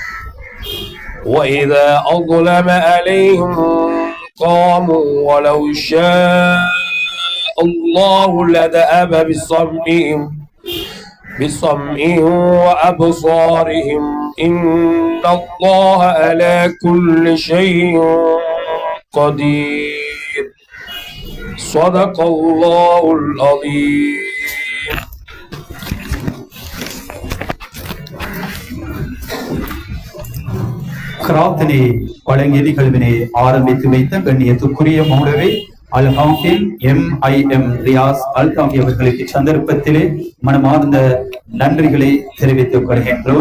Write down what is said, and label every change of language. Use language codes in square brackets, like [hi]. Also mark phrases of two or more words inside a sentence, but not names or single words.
[ar] وإذا أظلم عليهم قاموا ولو شاء الله لذهب بسمعهم وأبصارهم إن الله على كل شيء قدير. صدق الله العظيم. [ta] கிராத்தினை வழங்கிய நிகழ்வினை ஆரம்பித்து வைத்த கண்ணியத்துக்குரிய மௌலவி அல்-ஹாஃபில் எம் ரியாஸ் அல்தாஃபி அவர்களுக்கு சந்தர்ப்பத்திலே மனமார்ந்த நன்றிகளை தெரிவித்துக் கொள்கின்றோம்.